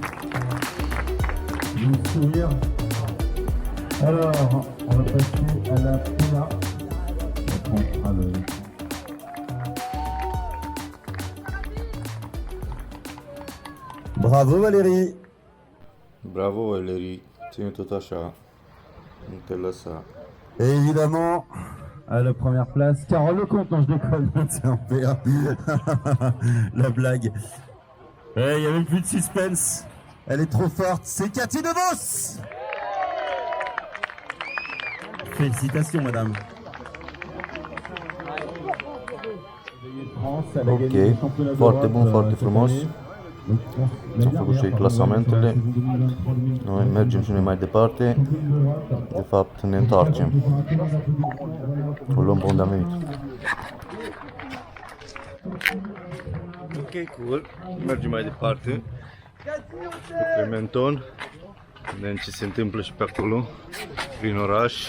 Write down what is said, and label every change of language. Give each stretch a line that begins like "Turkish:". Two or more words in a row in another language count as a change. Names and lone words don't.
French: Je vais sourire. Alors, on va passer à la PA. Bravo Valérie. Bravo Valérie,
Romanian: ține tot așa, nu te lăsa.
French: Et évidemment, à la première place, Carole Lecomte, non je déconne, c'est en PA. La blague. Il n'y a même plus de suspense. Elle est trop forte, c'est Cathy DeVos. Félicitations madame. France, elle a gagné Ok, le championnat
Romanian: foarte
French: d'Europe,
Romanian: bun, foarte
French: cette
Romanian: frumos.
French: année. Donc, je pense
Romanian: Am
French: meilleur
Romanian: făcut și
French: par
Romanian: clasamentele.
French: exemple, sur la saison 2023-2024,
Romanian: Noi mergem și noi mai departe.
French: championne d'Europe.
Romanian: De fapt, ne întoarcem. O luăm pe unde am venit.
English: Ok, cool.
Romanian: Mergem mai departe. Pe Menton. Vedem ce se întâmplă și pe acolo, prin oraș.